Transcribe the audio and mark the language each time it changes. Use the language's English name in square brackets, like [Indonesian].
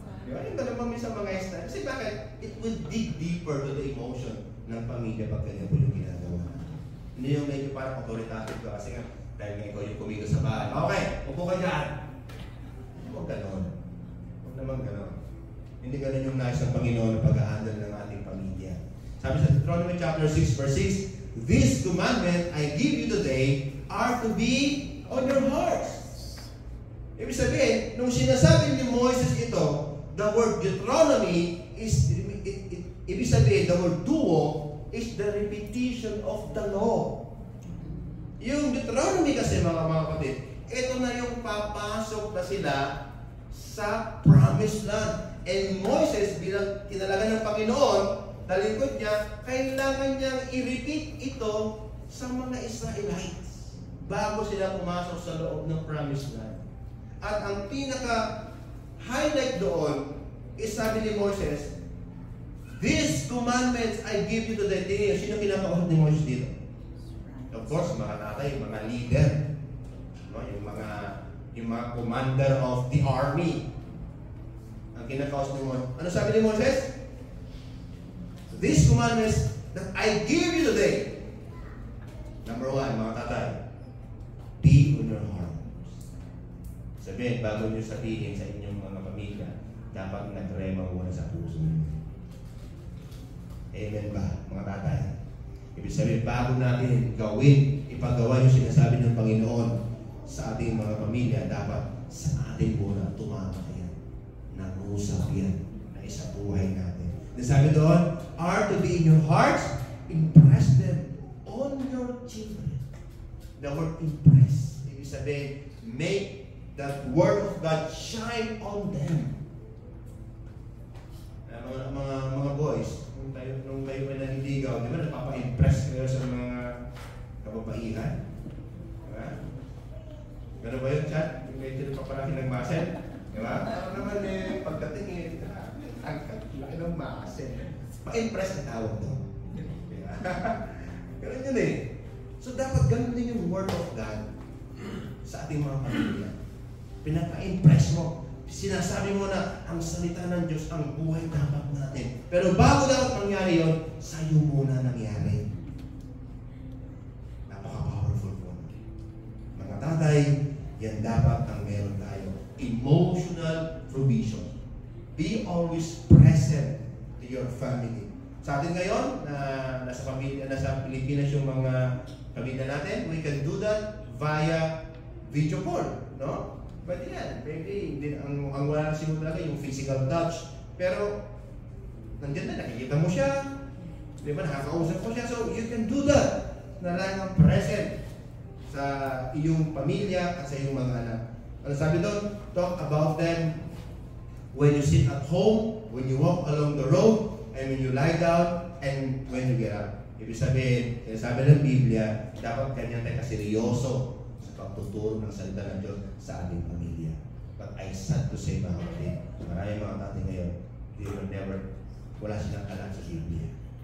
[Filipino] Di ba? Yung ganun ba minsan mga style? Kasi bakit? [English] It will dig deeper to the emotion [Filipino] ng pamilya pag ganyan po yung ginagawa. Hindi yung medyo parang authoritative ka kasi nga, dahil nga ikaw yung kumilos sa bahay. Okay, upo ka dyan. Huwag ganon. Huwag naman ganon. Hindi ganon yung nais ng Panginoon na pag-ahandle ng ating pamilya. [English] Sabi sa Deuteronomy chapter 6 verse 6, "This commandment I give you today are to be on your hearts." [Filipino] Ibig sabihin, nung sinasabi ni Moses ito, [English] the word Deuteronomy is, [Filipino] ibig sabihin, [English] the word duo is the repetition of the law. [Filipino] Yung Deuteronomy kasi mga kapatid, ito na yung papasok na sila sa promised land. And Moses, bilang tinalaga ng Panginoon, talingkod niya, kailangan niyang i-repeat ito sa mga Israelites bago sila pumasok sa loob ng promised land. At ang pinaka-highlight doon is sabi ni Moses, [English] "These commandments I give you today." [Filipino] Sino kinakausap ni Moses dito? [English] Of course, [Filipino] mga tatay, mga leader. No? Yung mga [English] commander of the army. [Filipino] Ang kinakausap ni Moses. Ano sabi ni Moses? [English] "These commandments that I give you today." Number 1, [Filipino] mga tatay, [English] be on your heart. [Filipino] Sabihin, bago nyo sabihin sa inyong mga pamilya, dapat nagrema muna sa puso nyo. Amen ba, mga tatay? Ibig sabihin, bago natin gawin, ipagawa yung sinasabi ng Panginoon sa ating mga pamilya, dapat sa ating muna tumama yan. Nangusap yan na isa buhay natin. Sabi doon, [English] are to be in your hearts, impress them on your children. The word impress, [Filipino] ibig sabihin, [English] make that word of God shine on them. [Filipino] Mga boys, nung kayo pa naniligaw, di ba napapa-impress kayo sa mga kababaihan? Diba? Gano'n ba yun, Chad? Yung kayo papalaki ng muscle? Diba? Ano naman pagdating angkat, laki ng muscle. Pa-impress na tawag doon. Diba? Ganun yun So dapat ganun din yung word of God sa ating mga pamilya. Pinapa-impress mo. Sinasabi mo na ang salita ng Diyos, ang buhay dapat natin. Pero bago dapat mangyari yun, sa'yo muna nangyari. Napaka-powerful po. Mga tatay, yan dapat ang meron tayo. [English] Emotional provision. Be always present to your family. [Filipino] Sa atin ngayon, nasa Pilipinas yung mga pamilya natin, [English] we can do that via video call. [Filipino] No? Pwede yan. Pwede. Ang wala siguro talaga yung physical touch. Pero, nandiyan na, nakikita mo siya. Di ba? Nakakausap mo siya. [English] So, you can do that. [Filipino] Na lang ang present sa iyong pamilya at sa iyong mga anak. Ano sabi doon? [English] Talk about them when you sit at home, when you walk along the road, and when you lie down, and when you get up. [Filipino] Ibig sabihin, sabi ng Biblia, dapat ganyan tayo kaseryoso pagtuturo ng salita ng Diyos sa ating pamilya. [English] But I sad to say, [Filipino] mga kapatid, maraming mga natin ngayon, [English] they will never, [Filipino] wala silang alam sa Biblia.